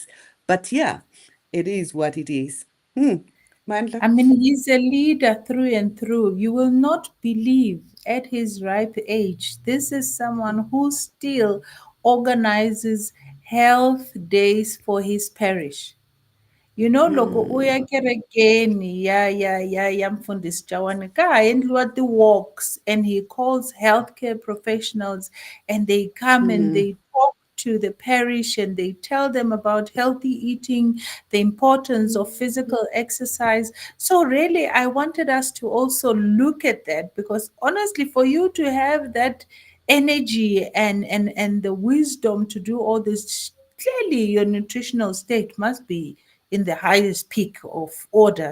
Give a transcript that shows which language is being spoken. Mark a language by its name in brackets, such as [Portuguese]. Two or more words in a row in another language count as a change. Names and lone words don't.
[English] But yeah, it is what it is. Mandla? I mean, he's a leader through and through. You will not believe at his ripe age, this is someone who still organizes health days for his parish. [Tsonga] Loko u ya kerekeni ya mfundisi Tshawane ka ha endliwa ti-walks, [English] and he calls healthcare professionals, and they come and Mm, they talk to the parish, and they tell them about healthy eating, the importance of physical exercise. So really, I wanted us to also look at that, because honestly, for you to have that energy and the wisdom to do all this, clearly your nutritional state must be in the highest peak of order.